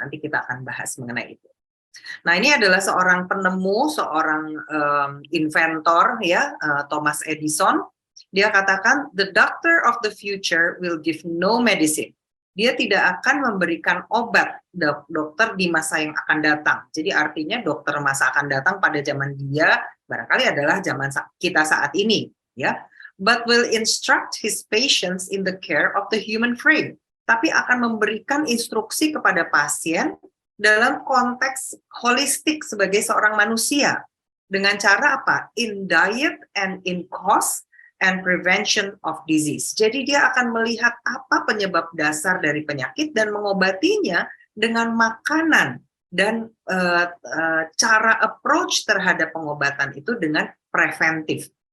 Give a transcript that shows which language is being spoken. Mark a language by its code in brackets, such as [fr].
[id] Nanti kita akan bahas mengenai itu. Nah, ini adalah seorang penemu, seorang inventor ya, Thomas Edison. Dia katakan, [en] the doctor of the future will give no medicine. [id] Dia tidak akan memberikan obat, dokter di masa yang akan datang. Jadi artinya dokter masa akan datang pada zaman dia barangkali adalah zaman kita saat ini, ya. [en] But will instruct his patients in the care of the human frame. [id] Tapi akan memberikan instruksi kepada pasien dalam konteks holistik sebagai seorang manusia. Dengan cara apa? [en] In diet and in cause and prevention of disease. [id] Jadi dia akan melihat apa penyebab dasar dari penyakit dan mengobatinya dengan makanan dan cara approach terhadap pengobatan itu dengan preventif.